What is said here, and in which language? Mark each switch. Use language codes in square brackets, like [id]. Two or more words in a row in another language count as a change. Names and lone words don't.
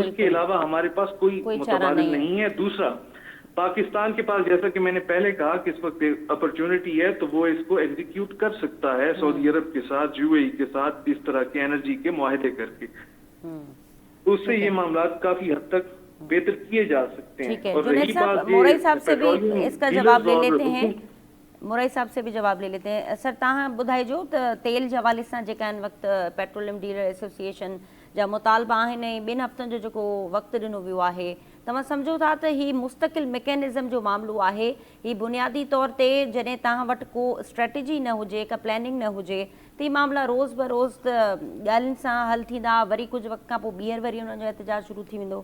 [ur] اس کے علاوہ ہمارے پاس کوئی متبادل نہیں ہے. دوسرا، پاکستان کے پاس جیسا کہ میں نے پہلے کہا کہ اس وقت اپرچونٹی ہے، تو وہ اس کو ایگزیکیوٹ کر سکتا ہے سعودی عرب کے ساتھ، یو اے ای کے ساتھ، اس طرح کے انرجی کے معاہدے کر کے. اس سے یہ معاملات کافی حد تک بہتر کیے جا سکتے ہیں. ٹھیک ہے، جنید صاحب موریئی صاحب سے بھی اس کا جواب لے لیتے ہیں. موریئی صاحب سے بھی جواب لے لیتے ہیں. [sd] سر तव्हां ॿुधाइजो त तेल जे हवाले सां जेका हिन वक़्तु [en] petroleum dealer association [sd] जा मुतालबा आहिनि, ऐं 2 हफ़्तनि जो जेको वक़्तु ॾिनो वियो आहे, तव्हां सम्झो था त ही मुस्तक़िल मैकेनिज़म जो मामिलो आहे? ही बुनियादी तौर ते जॾहिं तव्हां वटि को स्ट्रेटजी न हुजे, का प्लैनिंग न हुजे, त ही मामला रोज़ बरोज़ त ॻाल्हियुनि सां हल थींदा, वरी कुझु वक़्त खां पोइ ॿीहर वरी हुननि जो एहतजाज शुरू थी वेंदो?